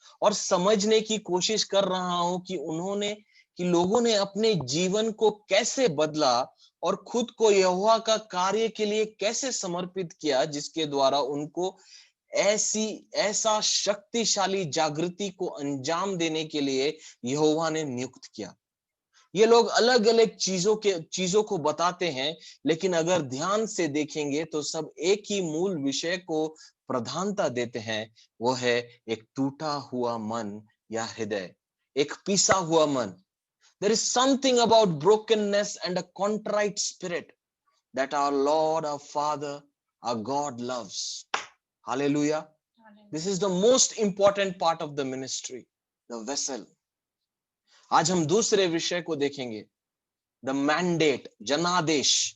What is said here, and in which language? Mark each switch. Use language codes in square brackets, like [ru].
[hi] और समझने की कोशिश कर रहा हूं कि उन्होंने कि लोगों ने अपने जीवन को कैसे बदला और खुद को यहोवा का कार्य के लिए कैसे समर्पित किया, जिसके द्वारा उनको ऐसी ऐसा शक्तिशाली जागृति को अंजाम देने के लिए यहोवा ने नियुक्त किया। ये लोग अलग अलग चीजों को बताते हैं, लेकिन अगर ध्यान से देखेंगे तो सब एक ही मूल विषय को प्रधानता देते हैं। वो है एक टूटा हुआ मन या हृदय, एक पिसा हुआ मन। [en] There is something about brokenness and a contrite spirit that our Lord, our Father, our God loves. Hallelujah. This is the most important part of the ministry, the vessel. [hi] आज हम दूसरे विषय को देखेंगे, द मैंडेट, जनादेश।